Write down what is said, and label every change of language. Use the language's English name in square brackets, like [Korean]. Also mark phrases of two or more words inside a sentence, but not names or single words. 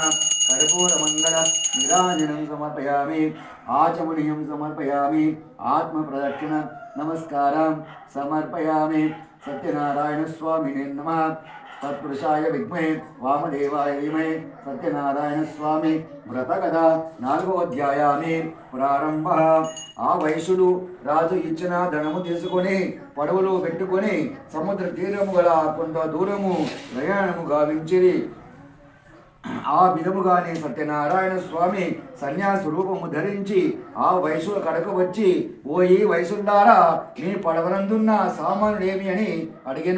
[Sanskrit] कर्पूरमङ्गलनिराञ्जनं समर्पयामि। आचमनीयं समर्पयामि। आत्मप्रदक्षिण नमस्कारं समर्पयामि। सत्यनारायणस्वामिने नमः। तत्पुरुषाय विद्महे वामदेवाय धीमहि सत्यनारायणस्वामी [Telugu] వ్రతకథ 4వ అధ్యాయాన్ని ప్రారంభ. ఆ వైశ్యుడు రాజు ఇచ్చిన ధనము తీసుకొని పడవలో పెట్టుకొని సముద్ర తీరము గల కొంత దూరము ప్రయాణము గావించిరి. ఆ విధముగానే సత్యనారాయణ స్వామి సన్యాస రూపము ధరించి ఆ వైశ్యుల కడకు వచ్చి, ఓ ఈ వైశ్యులారా, మీ పడవనందున్న సామానుడేమి అని అడిగెను.